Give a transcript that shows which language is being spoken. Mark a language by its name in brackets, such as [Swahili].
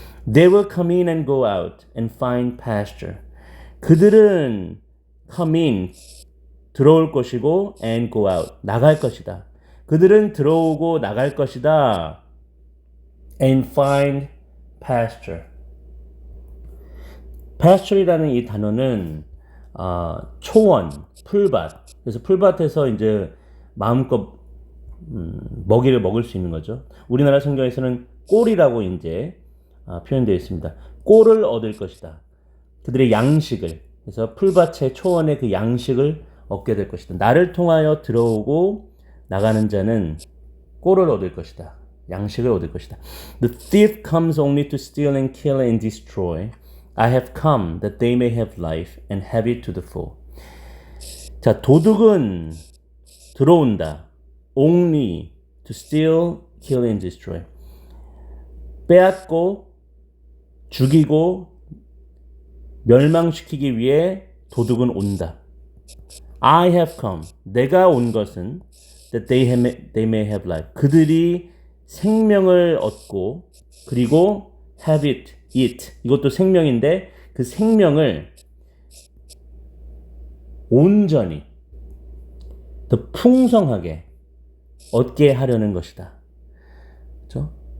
[English] They will come in and go out and find pasture. [Korean] 그들은 [English] come in, [Korean] 들어올 것이고 [English] and go out, [Korean] 나갈 것이다. 그들은 들어오고 나갈 것이다. [English] and find pasture. [Korean] pasture이라는 이 단어는 초원, 풀밭. 그래서 풀밭에서 이제 마음껏 먹이를 먹을 수 있는 거죠. 우리나라 성경에서는 꼴이라고 이제 표현되어 있습니다. 꼴을 얻을 것이다. 그들의 양식을. 그래서 풀밭의 초원의 그 양식을 얻게 될 것이다. 나를 통하여 들어오고 나가는 자는 꼴을 얻을 것이다. 양식을 얻을 것이다. [English] The thief comes only to steal and kill and destroy. I have come that they may have life and have it to the full. [Korean] 자, 도둑은 들어온다. [English] Only to steal, kill and destroy. [Korean] 빼앗고 죽이고 멸망시키기 위해 도둑은 온다. [English] I have come. [Korean] 내가 온 것은 [English] that they may have life. [Korean] 그들이 생명을 얻고 그리고 [English] have it, eat. [Korean] 이것도 생명인데 그 생명을 온전히 더 풍성하게 얻게 하려는 것이다. 그렇죠?